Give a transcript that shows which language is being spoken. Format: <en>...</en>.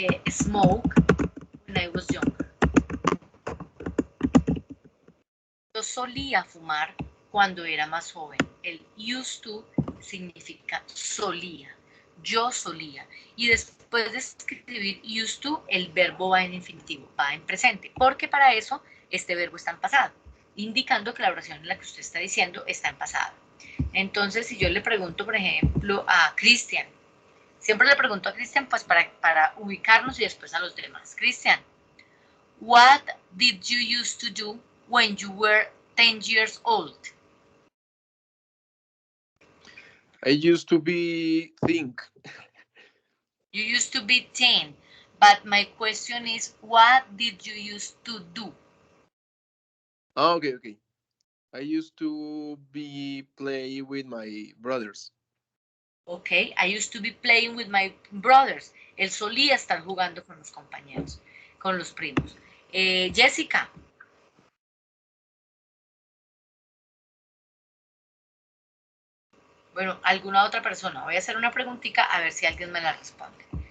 <en>smoke when I was younger.</en> <es>Yo solía fumar cuando era más joven. El</es> <en>used to</en> <es>significa solía. Yo solía. Y después de escribir</es> <en>used to,</en> <es>el verbo va en infinitivo, va en presente. Porque para eso este verbo está en pasado, indicando que la oración en la que usted está diciendo está en pasado. Entonces, si yo le pregunto, por ejemplo, a Cristian, siempre le pregunto a Cristian pues para ubicarnos y después a los demás.</es> <en>Cristian, what did you used to do when you were 10 years old? I used to be think. You used to be 10, but my question is, what did you used to do? Ah, okay, okay. I used to be play with my brothers. Okay, I used to be playing with my brothers.</en> <es>Él solía estar jugando con los compañeros, con los primos. Jessica. Bueno, alguna otra persona. Voy a hacer una preguntita a ver si alguien me la responde.</es>